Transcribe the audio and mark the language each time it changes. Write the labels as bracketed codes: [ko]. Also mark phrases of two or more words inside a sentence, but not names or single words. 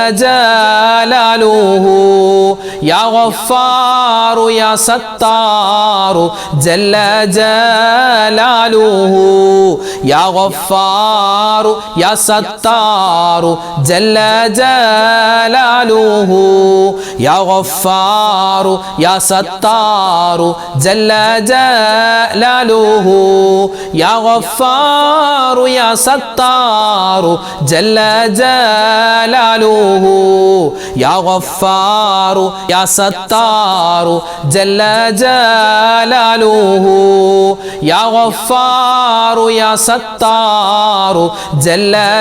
[ar] جلاله يا غفار يا ستار جل جلاله يا غفار يا ستار جل جلاله يا غفار يا ستار جل جلاله يا غفار يا ستار جل جلاله يا غفار يا ستار جل جلاله يا غفار يا ستار جل